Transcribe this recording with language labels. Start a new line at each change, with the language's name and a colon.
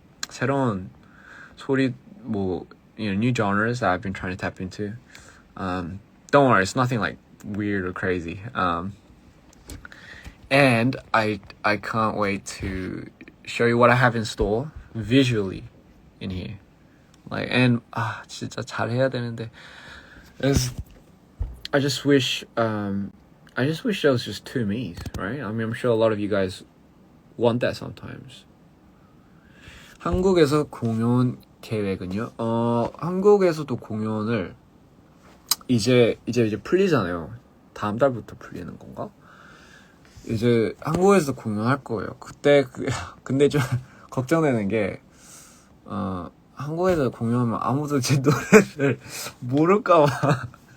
Korean: 새로운 소리,
English: new genres that I've been trying to tap into. Don't worry, it's nothing like weird or crazy, and I can't wait to show you what I have in store visually in here. Like, and
Korean: 진짜 잘해야 되는데.
English: I just wish there was just two me's, right? I mean, I'm sure a lot of you guys want that sometimes.
Korean: 한국에서 공연 계획은요? 한국에서도 공연을 이제 풀리잖아요. 다음 달부터 풀리는 건가? 이제 한국에서 공연할 거예요. 근데 좀 걱정되는 게 한국에서 공연하면 아무도 제 노래를 모를까 봐.